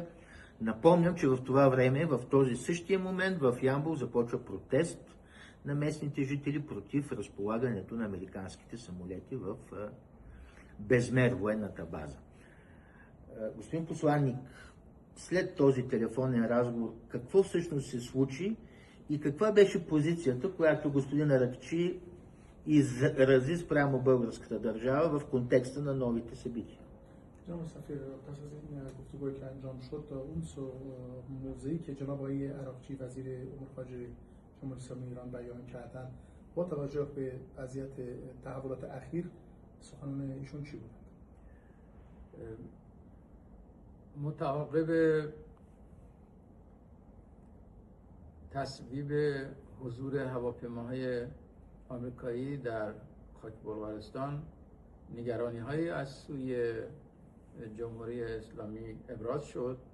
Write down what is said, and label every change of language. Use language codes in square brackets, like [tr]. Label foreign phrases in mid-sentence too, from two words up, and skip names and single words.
[bg] Напомням, че в това време, в този същия момент, в Ямбол започва протест на местните жители против разполагането на американските самолети в Безмер, военната база. Господин посланник, след този телефонен разговор, какво всъщност се случи и каква беше позицията, която господин Аракчи изрази спрямо българската държава в контекста на новите събития? [fa] جناب سفیر، پس از این گفتگویی که انجام شد، اون موضعی که جناب آقای عراقچی وزیر امور خارجه جمهوری اسلامی ایران بیان کردن با توجه به وضعیت تحولات اخیر سخنان ایشون چی بود؟ متعاقب تصویب حضور هواپیماهای آمریکایی در خاک بلغارستان نگرانی‌هایی از سوی جمهوری اسلامی ابراز شد